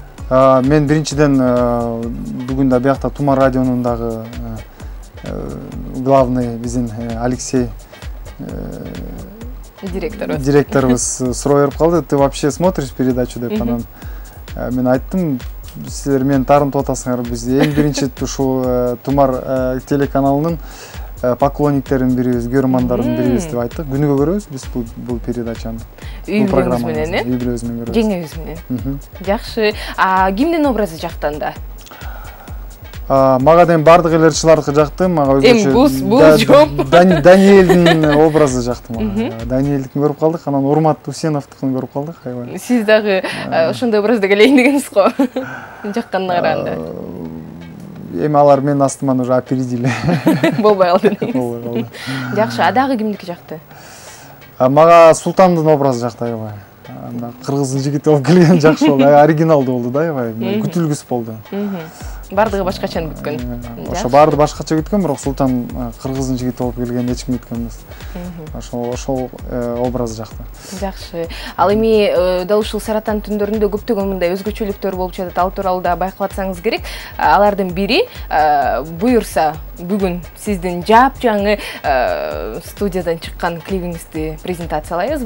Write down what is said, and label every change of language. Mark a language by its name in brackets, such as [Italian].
[Kyrgyz] Мен биринчиден бүгүн да биякта Тумар радионун дагы главный биздин Алексей директорубуз суроо берип калды. [Russian] Ты вообще смотришь передачу [Kyrgyz] деп, анан мен айттым, силер мени таарынтып атасыңар. Биз эң биринчи ушул Тумар телеканалынын поклонниктерин бирибиз, көрөрмандардын бирибиз деп айттык. Күнүгө көрөбүз биз бул передачаны. Үй бүлөңүз менен, үй бүлөбүз менен көрөбүз. Жеңебиз менен. Жакшы. Кимдин образы жактанда? Мага дейм бардык эле ырчылардыкы жакты, мага өзгөчө Даниэлдин образы жакты мага. Даниэлдикин көрүп калдык, анан Урмат Усеновдукун көрүп калдык. Сиз дагы ошондой образда келейин дегенсиз го? Жакканына караганда. Эми алар менин астыман [Russian] уже опередили. [Kyrgyz] Болбой калды. Жакшы, дагы кимдики жакты? Мага Султандын образы жакты аябай. Кыргыздын жигити болуп келген жакшы болду, оригиналдуу болду да, аябай. Күтүлгүс болду. Бардыгы башкача күткөн. Ошо баарды башкача күткөн, бирок Султан кыргыздын жигити болуп келген эч ким күткөн эмес. Ошол образы жакты. Жакшы. Ал эми дал ушул Саратан түндөрүндө көптөгөн мындай өзгөчөлүктөр болуп жатат. Ал тууралуу да байкап атсаңыз керек. Алардын бири буюрса [Kazakh] бүгін сіздің жап-жаңы студиядан шыққан клипіңізді презентациялайыз.